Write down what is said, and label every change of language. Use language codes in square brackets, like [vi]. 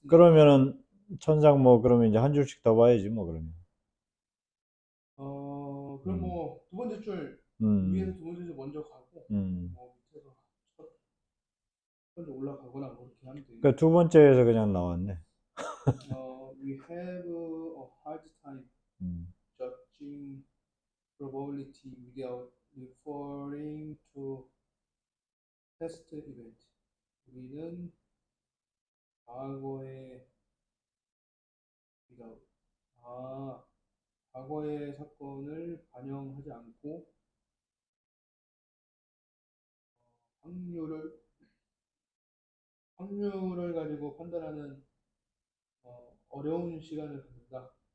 [ko] 그러면은, 천상 뭐, 그러면 이제 한 줄씩 더 봐야지, 뭐, 그러면. 그럼 음, 뭐 두 번째 줄 위에서 음, 두 번째 줄 먼저 가고 음. 뭐 밑에서 첫 번째 올라가거나 뭐 그렇게 하면 되겠네요. 그 두 번째에서 그냥 나왔네. [en] We have a hard time 음. judging probability without referring to past event. [ko] 우리는 과거의 without 과거의 사건을 반영하지 않고 확률을 확률을 가지고 판단하는 어려운 시간을 갖는다.